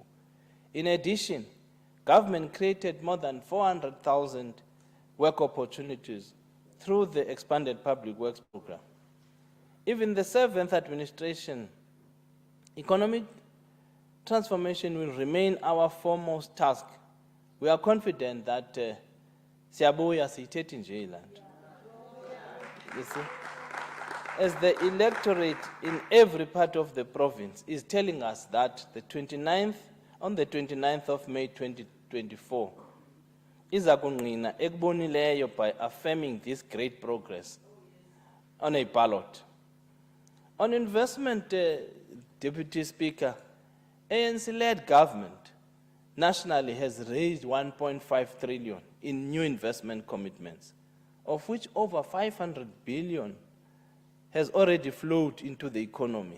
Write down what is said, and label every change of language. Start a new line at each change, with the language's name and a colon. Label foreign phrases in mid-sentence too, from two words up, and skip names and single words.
English: In addition, government created more than 400,000 work opportunities through the expanded public works program. Even the 7th administration, economic transformation will remain our foremost task. We are confident that
Xhosa: siyabuya siyithethe nje iland.
English: You see, as the electorate in every part of the province is telling us that on the 29th of May 2024,
Xhosa: iza kunqina ekubonileyo
English: by affirming this great progress on a ballot. On investment, Deputy Speaker, ANC-led government nationally has raised 1.5 trillion in new investment commitments, of which over 500 billion has already flowed into the economy.